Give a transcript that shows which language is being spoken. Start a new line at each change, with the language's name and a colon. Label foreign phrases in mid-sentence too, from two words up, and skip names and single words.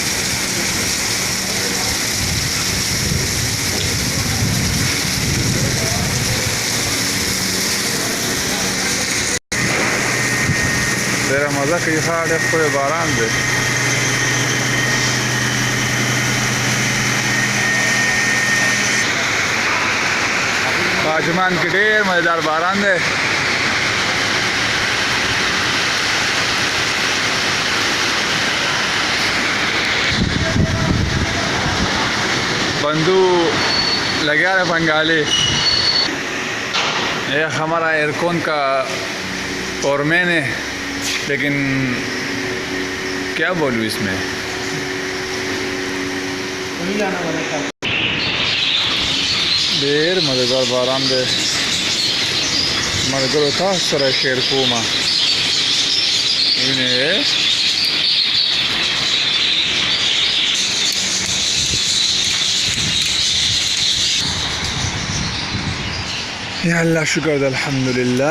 Pashto: ډېر مزه کوي، ډېر ښکلی باران دی. اجمان کې ډېر مزیدار باران دی.
Hindi: बंधु लगा है बंगाली। यह हमारा एयरकॉन का फोरमैन है, लेकिन क्या बोलूँ इसमें।
Pashto: ډېر مزیدار باران دی. ملګرو تاسو سره شیر کومه وینئ. یا الله شکر دی، الحمدلله.